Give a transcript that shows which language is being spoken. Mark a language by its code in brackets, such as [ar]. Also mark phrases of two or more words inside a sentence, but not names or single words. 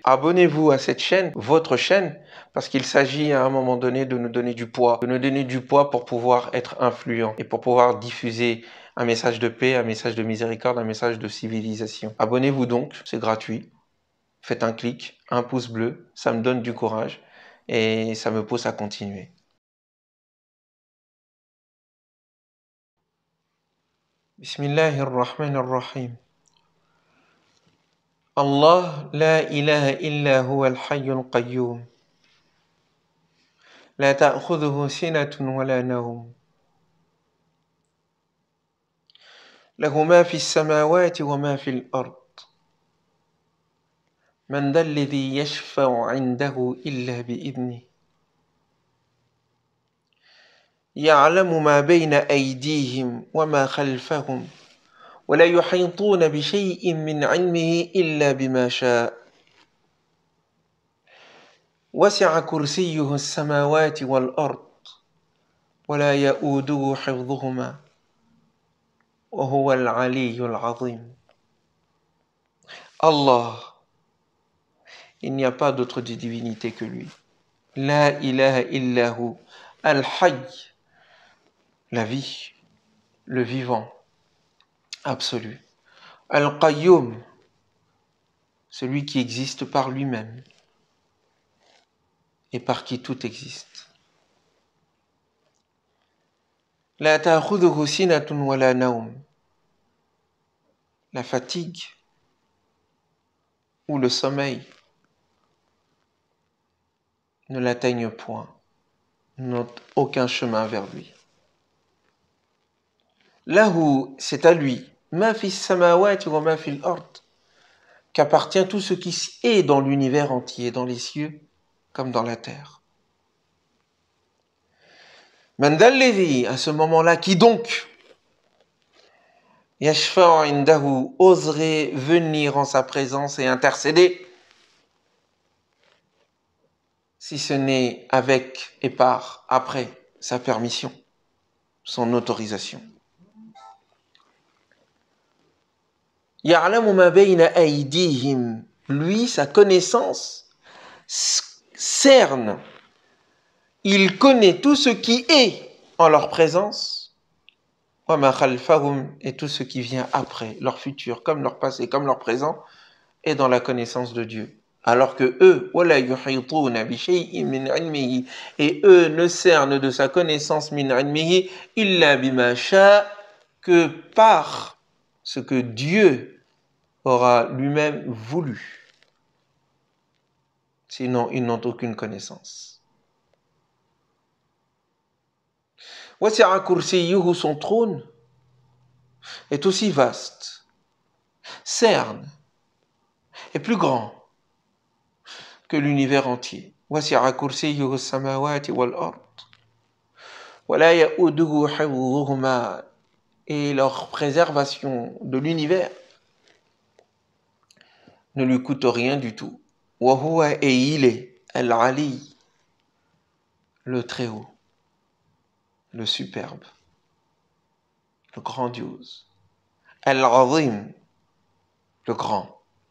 [fr] Abonnez-vous à cette chaîne, votre chaîne, parce qu'il s'agit à un moment donné de nous donner du poids. De nous donner du poids pour pouvoir être influents et pour pouvoir diffuser un message de paix, un message de miséricorde, un message de civilisation. Abonnez-vous donc, c'est gratuit. Faites un clic, un pouce bleu, ça me donne du courage et ça me pousse à continuer. [ar] Bismillahirrahmanirrahim. الله لا إله إلا هو الحي القيوم. لا تأخذه سنة ولا نوم. له ما في السماوات وما في الأرض. من ذا الذي يشفع عنده إلا بإذنه. يعلم ما بين أيديهم وما خلفهم ولا يحيطون بشيء من علمه إلا بما شاء وسع كرسيه السماوات والأرض ولا يؤوده حفظهما وهو العلي العظيم. [fr] Allah, il n'y a pas d'autre divinité que lui. [ar] لا إله إلا هو الحي, [fr] la vie, le vivant, absolu. Al-qayyum, celui qui existe par lui-même et par qui tout existe. [ar] لا تأخذه سنة ولا نوم. [fr] La fatigue ou le sommeil ne l'atteignent point, n'ont aucun chemin vers lui. Lahu, c'est à lui, [ar] ما في السماوات وما في الأرض, [fr] qu'appartient tout ce qui est dans l'univers entier, dans les cieux comme dans la terre. [ar] من ذا الذي, [fr] à ce moment-là, qui donc [ar] يشفع عنده, [fr] oserait venir en sa présence et intercéder, si ce n'est avec et par, après sa permission, son autorisation. [ar] يعلم ما بين أيديهم, [fr] lui, sa connaissance cerne, il connaît tout ce qui est en leur présence, [ar] وما خلفهم, [fr] et tout ce qui vient après, leur futur, comme leur passé, comme leur présent, est dans la connaissance de Dieu. Alors que eux, [ar] ولا يحيطون بشيء من علمه, [fr] et eux ne cernent de sa connaissance [ar] من علمه إلا بما شاء, [fr] que par ce que Dieu aura lui-même voulu. Sinon, ils n'ont aucune connaissance. [ar] وسع كرسيه, [fr] son trône est aussi vaste, cerne, est plus grand que l'univers entier. [ar] وسع كرسيه السماوات والأرض. ولا يؤوده حفظهما, [fr] et leur préservation de l'univers ne lui coûte rien du tout. [ar] وهو, [fr] et il est al-ali, le très-haut, le superbe, le grandiose, al-azim, le grand.